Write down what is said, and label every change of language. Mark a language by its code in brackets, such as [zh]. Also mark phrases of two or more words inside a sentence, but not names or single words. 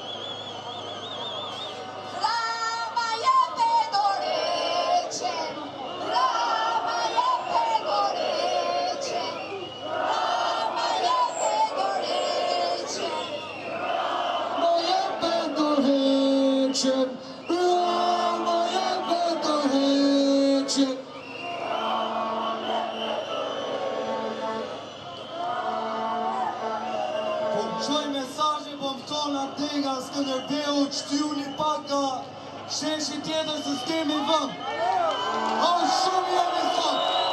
[sq] Rama jepe dorëqen, Rama jepe dorëqen, Rama jepe dorëqen. Rama jepe dorëqen, Rama jepe dorëqen. Qoj mesazhe po më thonë atë nga Skënderbeu që t'juni pak nga sheshi tjetër se s'kemi vënd. O shumë jemi thot.